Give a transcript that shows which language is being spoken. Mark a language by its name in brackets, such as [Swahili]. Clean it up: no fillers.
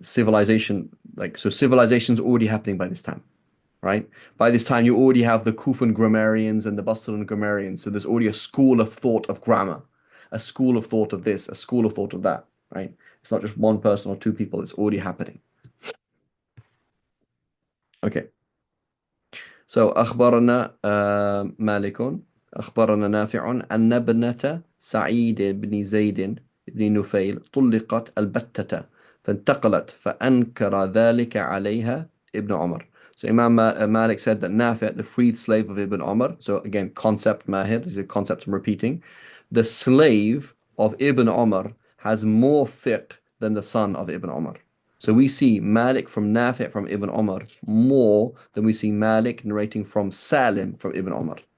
[English] Civilization, like so, civilization's already happening by this time, right? By this time, you already have the Kufan grammarians and the Basran grammarians. So there's already a school of thought of grammar, a school of thought of this, a school of thought of that, right? It's not just one person or two people. It's already happening. Okay. So [Arabic] أخبرنا مالك أخبرنا نافع أن ابنة سعيد بن زيد بن نفيل طلقت البتة فانتقلت فأنكر ذلك عليها ابن عمر. [English] So Imam Malik said that Nafi', the freed slave of Ibn Umar, so again, concept Mahir, this is a concept I'm repeating. The slave of Ibn Umar has more fiqh than the son of Ibn Umar. So we see Malik from Nafi' from Ibn Umar more than we see Malik narrating from Salim from Ibn Umar.